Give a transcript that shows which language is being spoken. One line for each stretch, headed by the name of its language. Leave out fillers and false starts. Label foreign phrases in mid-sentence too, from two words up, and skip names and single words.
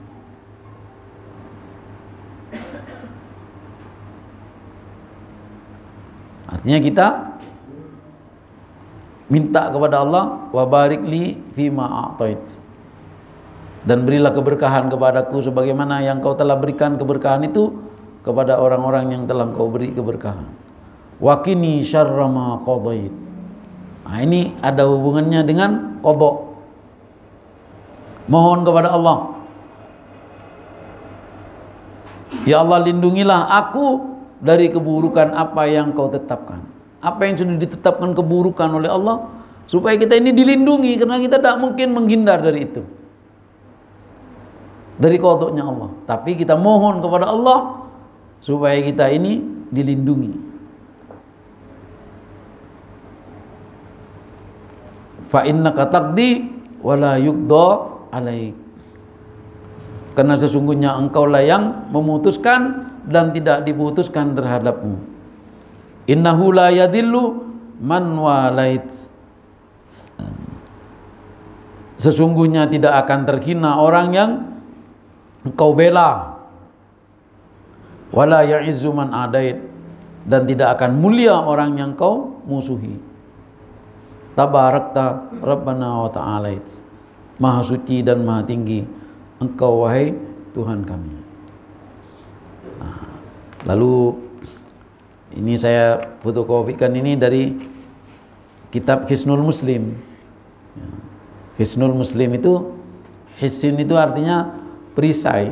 Indonesian: Artinya kita minta kepada Allah,
Arabic: وبارك لي فيما أعطيت.
Indonesian: Dan berilah keberkahan kepadaku sebagaimana yang Kau telah berikan keberkahan itu kepada orang-orang yang telah Kau beri keberkahan.
Arabic: وقني شر ما قضيت.
Indonesian: Nah, ini ada hubungannya dengan qada. Mohon kepada Allah, ya Allah, lindungilah aku dari keburukan apa yang Kau tetapkan. Apa yang sudah ditetapkan keburukan oleh Allah, supaya kita ini dilindungi, karena kita tidak mungkin menghindar dari itu, dari qadanya Allah. Tapi kita mohon kepada Allah supaya kita ini dilindungi.
Arabic: فإنك تقضي ولا يقضى عليك.
Indonesian: Karena sesungguhnya Engkaulah yang memutuskan dan tidak diputuskan terhadapmu.
Arabic: إنه لا يذل من واليت.
Indonesian: Sesungguhnya tidak akan terhina orang yang Engkau bela.
Arabic: ولا يعز من عاديت.
Indonesian: Dan tidak akan mulia orang yang Kau musuhi.
Arabic: تباركت ربنا وتعاليت.
Indonesian: Maha suci dan maha tinggi Engkau wahai Tuhan kami. Nah, lalu ini saya fotokopikan ini dari kitab Hisnul Muslim. Hisnul Muslim itu, hissin itu artinya perisai.